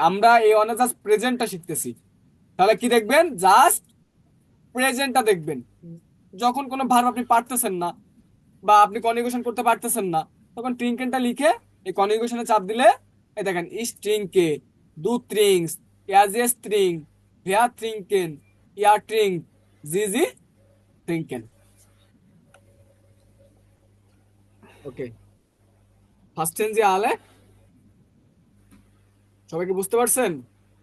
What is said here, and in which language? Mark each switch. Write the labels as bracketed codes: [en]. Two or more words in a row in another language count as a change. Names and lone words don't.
[bn] আমরা এই অনে জাস্ট প্রেজেন্টটা শিখতেছি। তাহলে কি দেখবেন, জাস্ট প্রেজেন্টটা দেখবেন, যখন কোনো ভার্ব আপনি পারতেছেন না বা আপনি কনজুগেশন করতে পারতেছেন না, তখন ট্রিঙ্কেনটা লিখে এই কনজুগেশনে চাপ দিলে এই দেখেন [de] ich trinke, du trinkst, er es trinkt, wir trinken, ihr trinkt, sie trinken. [bn] ওকে, [en] first tense [bn] আলে সবাই কি বুঝতে পারছেন?